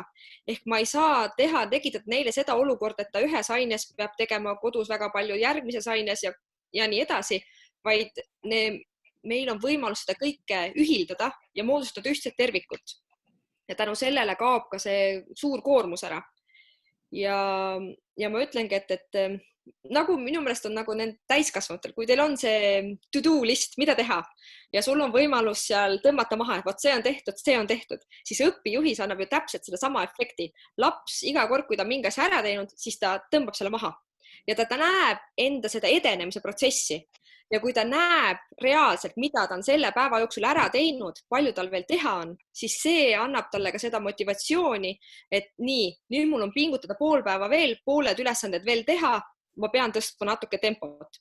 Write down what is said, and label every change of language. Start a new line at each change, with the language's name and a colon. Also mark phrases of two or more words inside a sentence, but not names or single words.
Estonian: Ehk ma ei saa tekitada neile seda olukorda, et ta ühes aines peab tegema kodus väga palju järgmises aines ja nii edasi, vaid meil on võimalus seda kõike ühildada ja moodustada ühtset tervikut. Ja tänu sellele kaob ka see suur koormus ära. Ja ma ütlengi, et nagu minu meelest on nagu need täiskasvanutel, kui teil on see
English: to-do list,
Estonian: mida teha ja sul on võimalus seal tõmmata maha, et võt see on tehtud, siis õpijuhis annab ju täpselt selle sama efekti. Laps iga kord, kui ta mingi asja ära teinud, siis ta tõmbab selle maha ja ta näeb enda seda edenemise protsessi. ja kui ta näeb reaalselt, mida ta on selle päeva jooksul ära teinud, palju tal veel teha on, siis see annab talle ka seda motivatsiooni, et nii, nüüd mul on pingutada pool päeva veel, pooled ülesanded veel teha, ma pean tõstma natuke tempot.